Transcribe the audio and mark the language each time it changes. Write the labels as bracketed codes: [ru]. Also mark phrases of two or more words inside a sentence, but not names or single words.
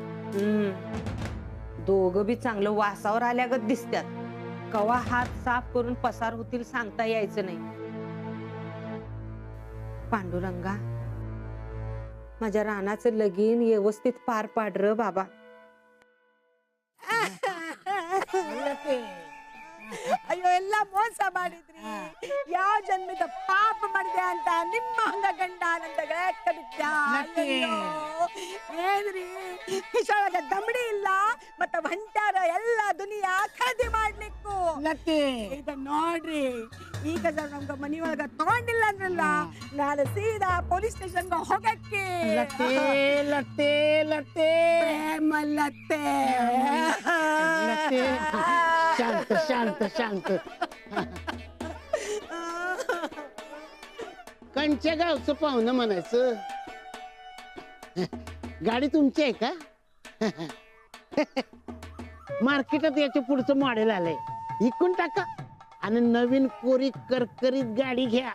[mr] दोघं बी चांगलं वासावर आल्यागत दिसतात. कवा हात साफ करून पसार होतील सांगता यायचं नाही. पांडुरंगा माझ्या रानाचं लगीन व्यवस्थित पार पाड र बाबा. [kn] ಅಯ್ಯೋ ಎಲ್ಲ ಮೋಸ ಮಾಡಿದ್ರಿ. ಯಾವ ಜನ್ಮದ ಪಾಪ ಮಾಡಿದೆ ಅಂತ ನಿಮ್ಮ ಹಂಗ ಗಂಡ ನಂತ ಏನ್ರಿ ಇಷ್ಟೊಳಗ ದಮಡಿ ಇಲ್ಲ ಮತ್ತ ಹೊಂಟಾರ ಎಲ್ಲ ದುನಿಯಾ ಖರೀದಿ ಮಾಡ್ಲಿಕ್ಕು. ಇದ ನೋಡ್ರಿ ಈಗ ನಮ್ಗ ಮನಿಯೊಳಗ ತಗೊಂಡಿಲ್ಲ ಅಂದ್ರಲ್ಲ ನಾಳೆ ಸೀದಾ ಪೊಲೀಸ್ ಸ್ಟೇಷನ್ಗ ಹೋಗಕ್ಕೆ. ಪ್ರೇಮ ಲತ್ತೆ. [mr] शांत कंच्या गावचं पाहुणं म्हणायचं. गाडी तुमची आहे का. मार्केटात याच्या पुढचं मॉडेल आलंय, इकून टाका आणि नवीन कोरी करकरीत गाडी घ्या.